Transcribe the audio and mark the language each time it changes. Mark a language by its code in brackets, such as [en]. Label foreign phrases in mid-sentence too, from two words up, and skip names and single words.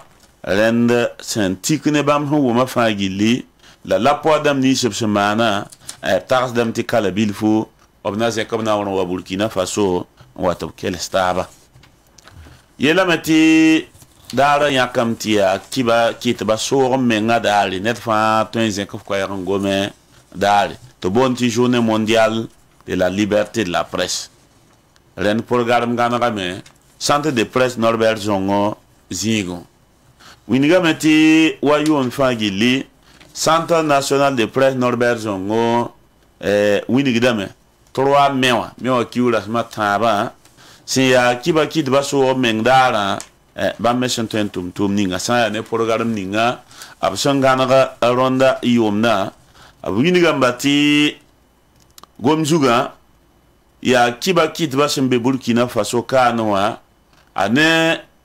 [mos] rẽnd sẽn tik ne bãmb sẽn wʋma fãa gilli la lapoa dãmb nins b sẽn maana tagsdame tɩ kala bilfo b na zẽk b na wẽr n wa Burkina Faso n wa tɩ b kels taaba yeelame tɩ daara yãkame tɩ yaa kɩba kɩtba soog n menga daare ned fãa tõe n zẽk f koɛɛg n gome daare tɩ boond tɩ [fr] journée mondiale de la liberté de la presse [mos] rẽnd progarem gãnegame centre de presse Norbert Zongo zĩigẽ wingame tɩ wa yoon fãa gilli centre national de presse Norbert Zongo wingdame 3 mai wã kiu rasma tãabã sẽn yaa kɩba kɩtba soog meng daarã bãmb me sẽn tõe n tʋm ninga sã n yaa ne progarem ninga b sẽn gãneg rõnda yʋʋmdã b wingamba tɩ gom zugã yaa kɩba kɩtba sẽn be Burkina Faso kaanẽ wã a ne